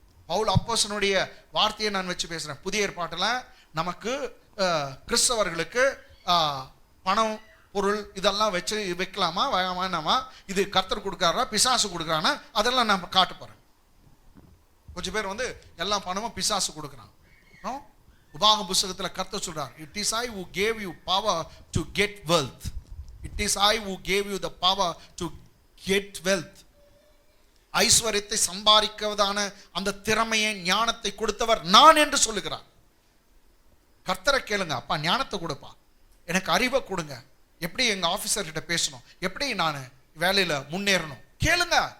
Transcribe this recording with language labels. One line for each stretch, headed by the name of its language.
Tamil: பவுல் அப்போஸ்தலனுடைய வார்த்தையை நான் வச்சு பேசுறேன். புதிய ஏற்பாட்டில் நமக்கு கிறிஸ்தவர்களுக்கு பணம் பொருள் இதெல்லாம் வச்சு வைக்கலாமா வேணாமா, இது கர்த்தர் கொடுக்காரா பிசாசு கொடுக்குறானா, அதெல்லாம் நான் காட்ட போறேன். கொஞ்சம் பேர் எல்லாம் பணமும் பிசாசு கொடுக்குறாங்க. உபாகம புத்தகத்தில் கர்த்தர் சொல்றார்,
English: it is I who gave you power to get wealth. It is I who gave you the power to get wealth.
Tamil: ஐஸ்வர்யத்தை சம்பாதிக்கவதான அந்த திறமையை ஞானத்தை கொடுத்தவர் நான் என்று சொல்லுகிறார். கர்த்தரை கேளுங்க, அப்பா ஞானத்தை கொடுப்பா, எனக்கு அறிவை கொடுங்க, எப்படி எங்க ஆபீசர் கிட்ட பேசணும், எப்படி நான் வேலையில முன்னேறணும் கேளுங்க.